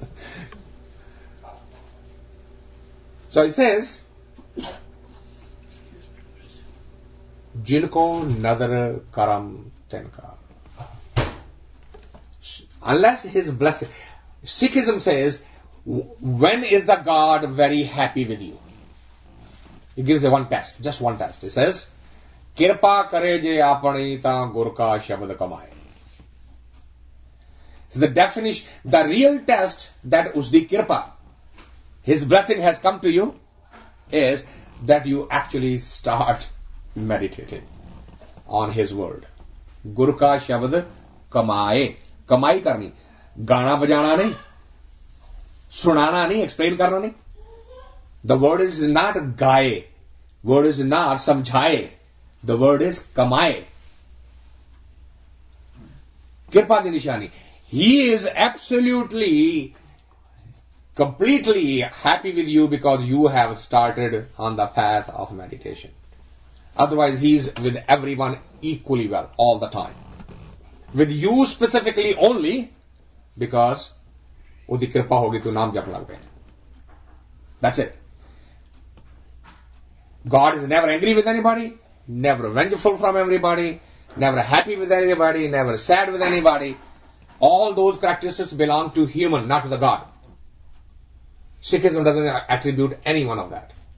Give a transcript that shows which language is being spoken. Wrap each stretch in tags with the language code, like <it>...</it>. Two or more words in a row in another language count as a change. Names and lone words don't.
<en>So it says,</en> <pa>ਜਿਨਕੋ ਨਦਰ ਕਰਮ ਤੇਨਕਾ.</pa> <en>Unless his blessing. Sikhism says, when is the God very happy with you? It gives a one test, just one test. It says,</en> <pa>ਕਿਰਪਾ ਕਰੇ ਜੇ ਆਪਣੀ ਤਾ ਗੁਰਕਾ ਸ਼ਬਦ ਕਮਾਏ.</pa> <en>So the definition, the real test that</en> <pa>ਉਸਦੀ ਕਿਰਪਾ,</pa> <en>his blessing has come to you, is that you actually start meditating on his word.</en> <pa>ਗੁਰਕਾ ਸ਼ਬਦ ਕਮਾਏ। ਕਮਾਈ ਕਰਨੀ. ਗਾਣਾ ਬਜਾਣਾ ਨਹੀਂ। ਸੁਣਾਣਾ ਨਹੀਂ। Explain ਕਰਨਾ ਨਹੀਂ.</pa> <en>The word is not gaye. Word is not samjhaye. The word is kamaye.</en> <pa>ਕਿਰਪਾ ਦੀ ਨਿਸ਼ਾਨੀ.</pa> <en>He is absolutely, completely happy with you because you have started on the path of meditation. Otherwise, he is with everyone equally well, all the time. With you specifically only because</en> <pa>ਉਦੀ ਕ੍ਰਿਪਾ ਹੋਗੀ ਤੂ ਨਾਮ ਜਪ ਲਗ ਗਏ.</pa> <en>That's it. God is never angry with anybody, never vengeful from everybody, never happy with anybody, never sad with anybody. All those characteristics belong to human, not to the God. Sikhism doesn't attribute any one of that.</en>